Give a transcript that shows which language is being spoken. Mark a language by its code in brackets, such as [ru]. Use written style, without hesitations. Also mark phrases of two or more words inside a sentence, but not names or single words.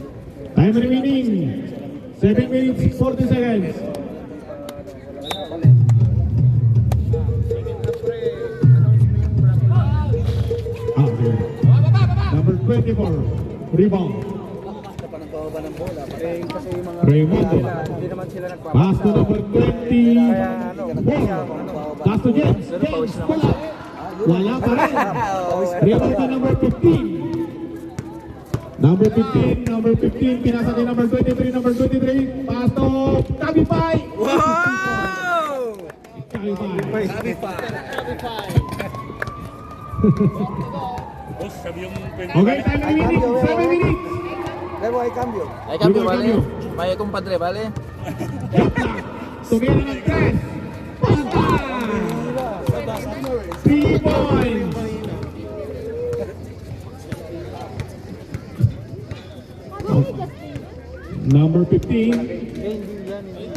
[en] Time remaining, 7 minutes, 40 seconds. Okay. Number 24, rebound. [tl] Basta pa nagpababa ng bola. Kasi yung mga Raimundo. hindi naman sila [en] Pass to number 20. [tl] Kaya [en] Pass to James. James, [tl] wala. Wala pa rin. [en] Rebound to number 15. Number 15, [tl] pinasa kay [en] number 23, number 23. Pass to Kabipay. wow! Kabipay. [tl] Sabi pa. [en] Okay, time remaining, 7 minutes. [es] Pero ay cambio. Ay, cambio, Cambio, vale. cambio. Vaya, compadre, vale. [tl] Tumira ng 3. Panta! [en] 3 points. Number 15.